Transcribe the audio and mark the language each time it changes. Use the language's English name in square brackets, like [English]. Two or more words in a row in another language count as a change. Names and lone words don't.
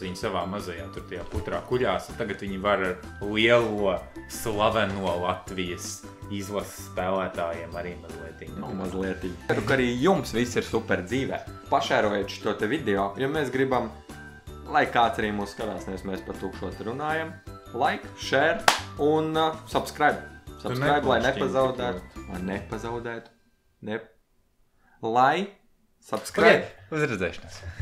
[Latvian] Viņi savā mazajā tur tajā putrā kuļās, un tagad viņi var ar lielo, slaveno Latvijas izlases spēlētājiem arī mazlietiņu. Ceru, ka arī jums viss ir super dzīvē. Pašērojiet šo te video, ja mēs gribam, lai kāds arī mūs skatās, nevis mēs par tukšot runājam. [English] Like, share un subscribe. Subscribe, [Latvian] lai nepazaudētu. Lai subscribe. Uz redzēšanos.